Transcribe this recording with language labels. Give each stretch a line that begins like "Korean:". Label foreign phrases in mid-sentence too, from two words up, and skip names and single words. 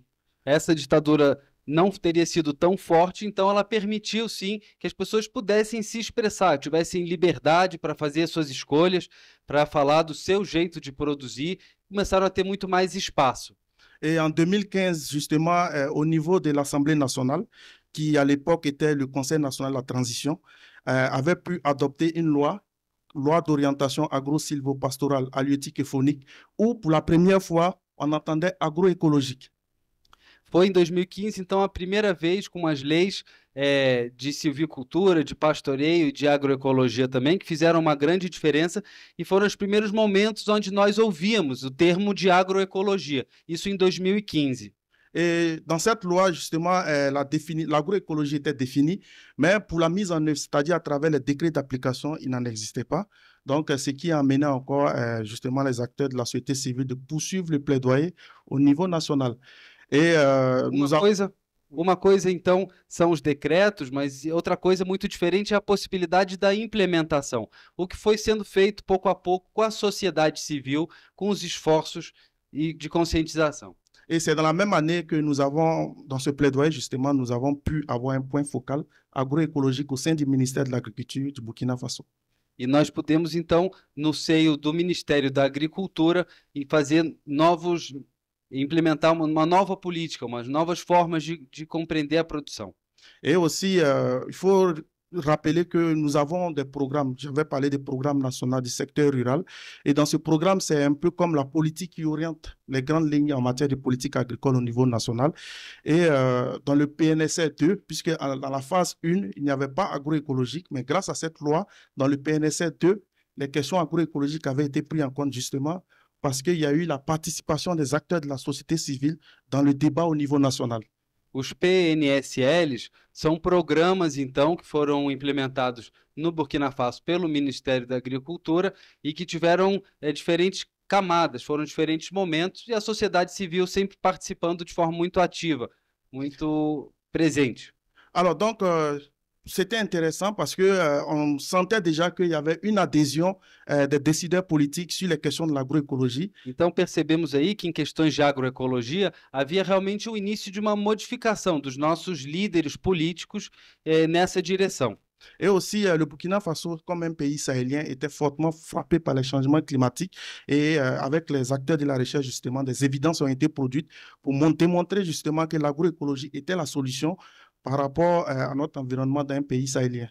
Portuguese: Essa ditadura não teria sido tão forte, então ela permitiu sim que as pessoas pudessem se expressar, tivessem liberdade para fazer suas escolhas, para falar do seu jeito de produzir, começaram a ter muito mais espaço.
French: Et en 2015, justement, au niveau de l'Assemblée nationale, qui à l'époque était le Conseil national de la transition, avait pu adopter une loi d'orientation agro-silvopastorale, halieutique et faunique, où pour la première fois, on entendait agroécologique.
Portuguese: Foi em 2015, então, a primeira vez com as leis de silvicultura, de pastoreio e de agroecologia também, que fizeram uma grande diferença e foram os primeiros momentos onde nós ouvíamos o termo de agroecologia, isso em 2015.
French: Et dans cette loi, justement, l'agroécologie était définie, mais pour la mise en œuvre, c'est-à-dire à travers les décrets d'application, il n'en existait pas. Donc, ce qui a amené encore, justement, les acteurs de la société civile de poursuivre le plaidoyer au niveau national. Et
Portuguese: Uma coisa, então, são os decretos, mas outra coisa muito diferente é a possibilidade da implementação. O que foi sendo feito pouco a pouco com a sociedade civil, com os esforços de conscientização.
French: Et c'est dans la même année que nous avons, dans ce plaidoyer, justement, nous avons pu avoir un point focal agroécologique au sein du ministère de l'Agriculture du Burkina Faso.
Portuguese: E nós pudemos, então, no seio do Ministério da Agricultura, implementar uma nova política, umas novas formas de compreender a produção.
French: Et aussi, il faut rappeler que nous avons des programmes. Je vais parler des programmes nationaux du secteur rural. Et dans ce programme, c'est un peu comme la politique qui oriente les grandes lignes en matière de politique agricole au niveau national. Et dans le PNSR 2, puisque dans la phase 1, il n'y avait pas agroécologique, mais grâce à cette loi, dans le PNSR 2, les questions agroécologiques avaient été prises en compte justement parce qu'il y a eu la participation des acteurs de la société civile dans le débat au niveau national.
Portuguese: Os PNSLs são programas, então, que foram implementados no Burkina Faso pelo Ministério da Agricultura e que tiveram diferentes camadas, foram diferentes momentos, e a sociedade civil sempre participando de forma muito ativa, muito presente.
French: Alors, donc, c'était intéressant parce qu'on sentait déjà qu'il y avait une adhésion des décideurs politiques sur les questions de l'agroécologie.
Portuguese: Então percebemos aí que em questões de agroecologia havia realmente o início de uma modificação dos nossos líderes políticos nessa direção.
French: Et aussi, le Burkina Faso, comme un pays sahélien, était fortement frappé par les changements climatiques. Et avec les acteurs de la recherche, justement, des évidences ont été produites pour démontrer justement que l'agroécologie était la solution par rapport a notre environnement d'un pays sahélien.